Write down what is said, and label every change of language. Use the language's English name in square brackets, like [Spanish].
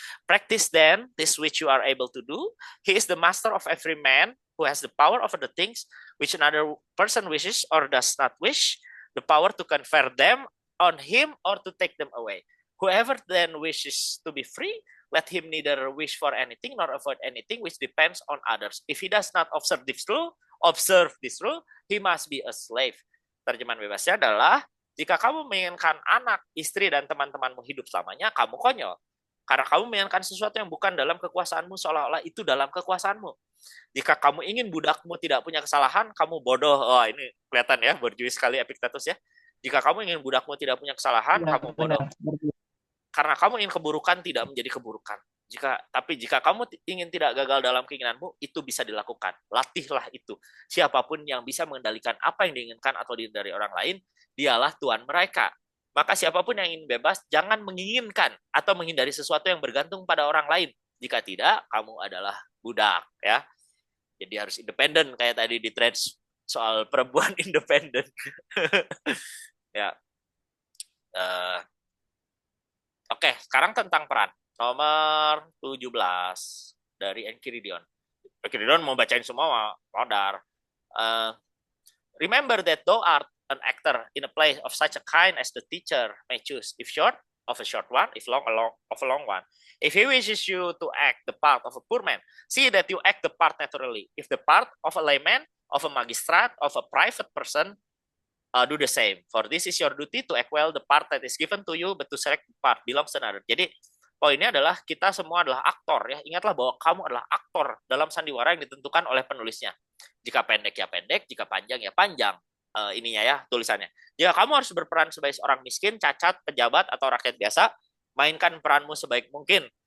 [English] Practice then this which you are able to do. He is the master of every man who has the power over the things which another person wishes or does not wish, the power to confer them on him or to take them away. Whoever then wishes to be free, let him neither wish for anything nor avoid anything which depends on others. If he does not observe this rule, he must be a slave. [Indonesian] Terjemahan bebasnya adalah, jika kamu menginginkan anak, istri, dan teman-temanmu hidup selamanya, kamu konyol. Karena kamu menginginkan sesuatu yang bukan dalam kekuasaanmu, seolah-olah itu dalam kekuasaanmu. Jika kamu ingin budakmu tidak punya kesalahan, kamu bodoh. Oh, ini kelihatan ya, berjuis sekali Epictetus ya. Jika kamu ingin budakmu tidak punya kesalahan, kamu bodoh. Karena kamu ingin keburukan tidak menjadi keburukan. Tapi jika kamu ingin tidak gagal dalam keinginanmu, itu bisa dilakukan. Latihlah itu. Siapapun yang bisa mengendalikan apa yang diinginkan atau dari orang lain, dialah Tuhan mereka. Maka siapapun yang ingin bebas, jangan menginginkan atau menghindari sesuatu yang bergantung pada orang lain. Jika tidak, kamu adalah budak. Ya. Jadi harus independen, kayak tadi di threads soal perempuan independen. Ya. Oke, sekarang tentang peran. Nomor 17 dari Enchiridion. Enchiridion mau bacain semua, modar. [English] Remember that thou art an actor in a play of such a kind as the teacher may choose. If short, of a short one. If long, of a long one. If he wishes you to act the part of a poor man, see that you act the part naturally. If the part of a layman, of a magistrate, of a private person, do the same. For this is your duty to act well the part that is given to you, but to select the part belongs to another. [Indonesian] Jadi poinnya adalah kita semua adalah aktor ya. Ingatlah bahwa kamu adalah aktor dalam sandiwara yang ditentukan oleh penulisnya. Jika pendek ya pendek, jika panjang ya panjang. Ininya ya tulisannya. Jika kamu harus berperan sebagai seorang miskin, cacat, pejabat atau rakyat biasa, mainkan peranmu sebaik mungkin.